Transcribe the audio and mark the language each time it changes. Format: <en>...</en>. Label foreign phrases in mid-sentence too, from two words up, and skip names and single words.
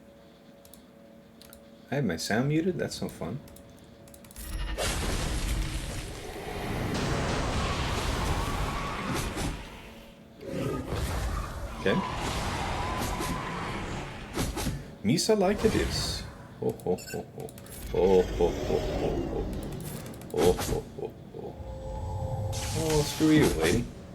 <en>I have my sound muted? That's no fun. Okay. Misa like it is. Oh, ho, ho, ho. Oh, ho, ho, ho, ho. Oh, ho, ho, ho. Oh, screw you, lady.</en>